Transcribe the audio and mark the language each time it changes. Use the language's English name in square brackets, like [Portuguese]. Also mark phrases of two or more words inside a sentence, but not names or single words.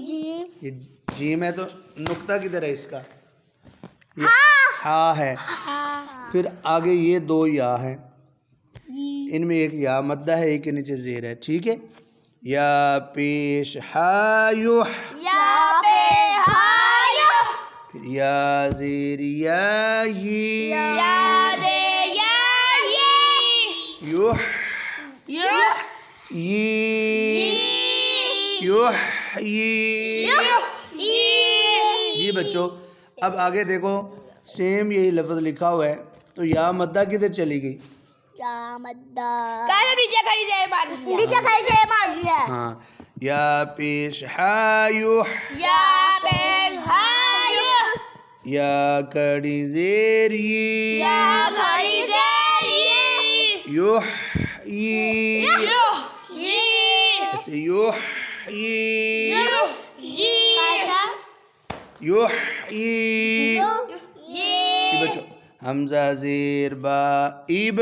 [Urdu] یہ جیم ہے تو نقطہ کدھر ہے اس کا یہ ہا ہے پھر آگے یہ 2 یا ہیں ان میں ایک یا مدہ ہے ایک کے نیچے زیر ہے ٹھیک ہے یا پیش ہا یوح یا پہ ہایو پھر یا زیر یا ہی یا دے یا یوح یو ی یوح ی جی بچوں اب آگے دیکھو سیم یہی لفظ لکھا ہوا ہے تو یا مدہ کدھر چلی گئی نیچے کھڑی زیر بن گیا ہاں یا پیش ہا یوح یا پہ ہایو یا کڑی زیر ی یا کھڑی زیر یوح ی یو ایسے یوح ی یوح ی بچوں حمزہ زیر با ایب